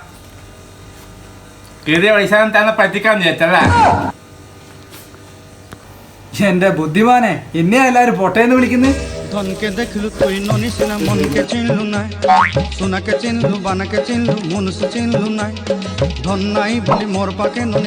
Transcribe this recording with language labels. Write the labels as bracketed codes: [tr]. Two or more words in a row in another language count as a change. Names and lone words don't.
[ml] കീറിയ പൈസ തന്നെ പറ്റിക്കാൻ വിചാരിച്ചല്ലേ? എന്റെ ബുദ്ധിമാനെ, എന്നെ എല്ലാരും പൊട്ടേന്ന് വിളിക്കുന്നത്. [spv] ଧନକେ ଦେଖଲୁ ତୁଇ ନନିସିନା ମନକେ ଚିନଲୁ ନାଇ, ସୁନାକେ ଚିନଲୁ ବାନାକେ ଚିନଲୁ ମନୁଷ ଚିନଲୁ ନାଇ, ଧନ ନାଇ ବଲି ମୋର ପାକେ ନନି